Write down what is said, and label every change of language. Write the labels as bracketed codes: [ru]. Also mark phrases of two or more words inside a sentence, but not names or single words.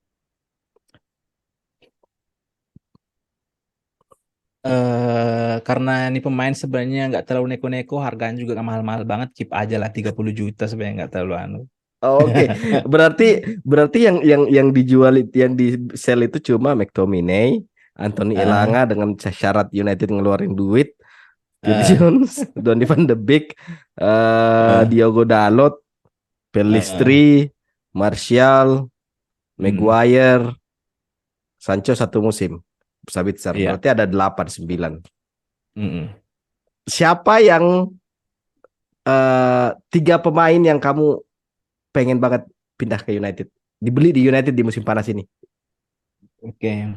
[id] Karena ini pemain sebenarnya nggak terlalu neko-neko, harganya juga nggak mahal-mahal banget, keep aja lah 30 juta sebenarnya nggak terlalu anu. Oke, berarti berarti yang dijual yang di sell itu cuma McTominay, Anthony Ah, Elanga dengan syarat United ngeluarin duit, Phil ah, Jones, Donny van de Beek, ah, Diogo Dalot, Pellistri, ah. Martial, Mm, Maguire, Sancho satu musim. Sabitzer. iya. Berarti ada 8 9. Mm-mm. Siapa yang tiga pemain yang kamu pengen banget pindah ke United? Dibeli di United di musim panas ini. Oke, yang